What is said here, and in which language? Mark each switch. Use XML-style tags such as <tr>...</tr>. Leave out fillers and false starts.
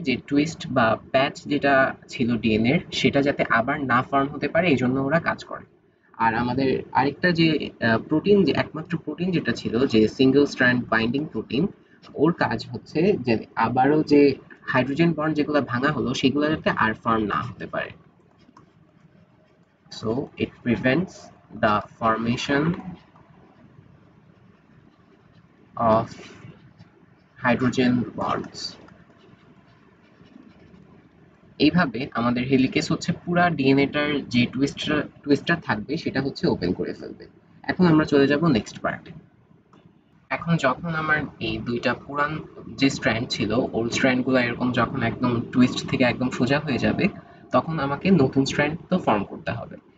<bn>যে টুইস্ট বা প্যাচ যেটা ছিল ডিএনএ এর সেটা যাতে আবার না ফর্ম হতে পারে এই জন্য ওরা কাজ করে। আর আমাদের আরেকটা যে প্রোটিন, যে একমাত্র প্রোটিন যেটা ছিল যে সিঙ্গেল স্ট্র্যান্ড বাইন্ডিং প্রোটিন, ওর কাজ হচ্ছে যে আবারও যে হাইড্রোজেন বন্ড যেগুলো ভাঙা হলো সেগুলো যাতে আর ফর্ম না হতে পারে।</bn> <en>So it prevents the formation of hydrogen bonds.</en> <bn>এইভাবে আমাদের হেলিকেজ হচ্ছে পুরা ডিএনএটার যে টুইস্টটা থাকবে সেটা হচ্ছে ওপেন করে ফেলবে। এখন আমরা চলে যাব নেক্সট পার্টে। এখন যখন আমার এই দুইটা পুরান যে স্ট্র্যান্ড ছিল ওল্ড স্ট্র্যান্ডগুলো এরকম যখন একদম টুইস্ট থেকে একদম সোজা হয়ে যাবে, তখন আমাকে নতুন স্ট্র্যান্ড তো ফর্ম করতে হবে।</bn>